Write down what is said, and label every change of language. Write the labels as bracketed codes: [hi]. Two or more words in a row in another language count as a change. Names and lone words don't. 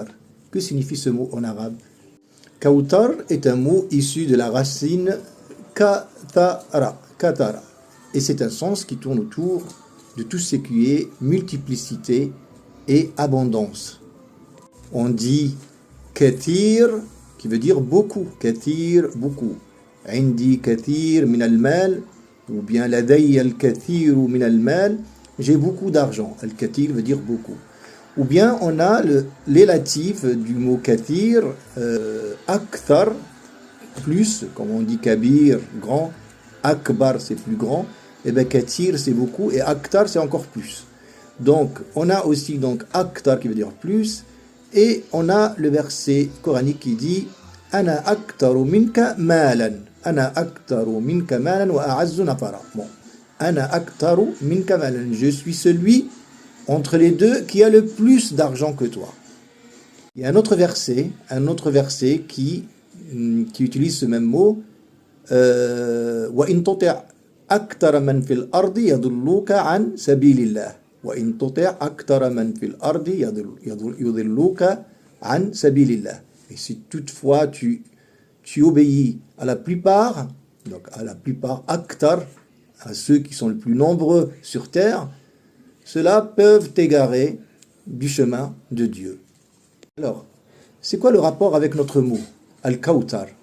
[fr] Que signifie ce mot en arabe? Kawthar est un mot issu de la racine katara, et c'est un sens qui tourne autour de tout ce qui est multiplicité et abondance. On dit kathir, qui veut dire beaucoup, kathir, beaucoup. [ar] عندي كثير من المال, [fr] ou bien [ar] لدي الكثير من المال, [fr] j'ai beaucoup d'argent. Al-kathir veut dire beaucoup. Ou bien on a l'élatif du mot kathir, akthar, plus, comme on dit kabir, grand, akbar c'est plus grand, et bien kathir c'est beaucoup, et akthar c'est encore plus. Donc on a aussi donc akthar qui veut dire plus, et on a le verset coranique qui dit [ar] أنا أكثر منك مالا. أنا أكثر منك مالا وأعز نفرا. Bon. أنا أكثر منك مالا. [fr] Je suis celui entre les deux qui a le plus d'argent que toi. Il y a un autre verset qui utilise ce même mot. [ar] وإن تطع أكثر من في الأرض يضلوك عن سبيل الله. وإن تطع أكثر من في الأرض يضلوك عن سبيل الله. [fr] Et si toutefois tu obéis à la plupart, donc à la plupart, aktar, à ceux qui sont les plus nombreux sur terre, ceux-là peuvent t'égarer du chemin de Dieu. Alors, c'est quoi le rapport avec notre mot, Al-Kawthar?